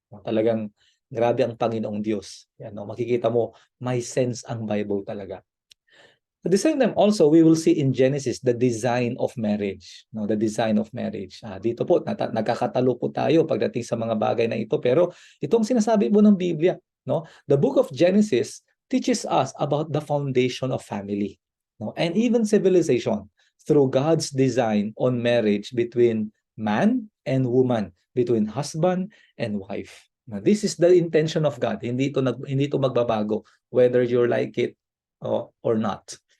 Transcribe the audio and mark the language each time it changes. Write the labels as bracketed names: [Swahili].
[Filipino] Talagang grabe ang Panginoong Diyos. Yan, no? Makikita mo, may sense ang Bible talaga. [English] At the same time also, we will see in Genesis the design of marriage. No? The design of marriage. [Filipino] Dito po, nagkakatalo po tayo pagdating sa mga bagay na ito. Pero itong sinasabi po ng Biblia, no? [English] The book of Genesis teaches us about the foundation of family, no? And even civilization through God's design on marriage between man and woman, between husband and wife. Now, this is the intention of God. [Filipino] Hindi ito magbabago [English] whether you like it or not.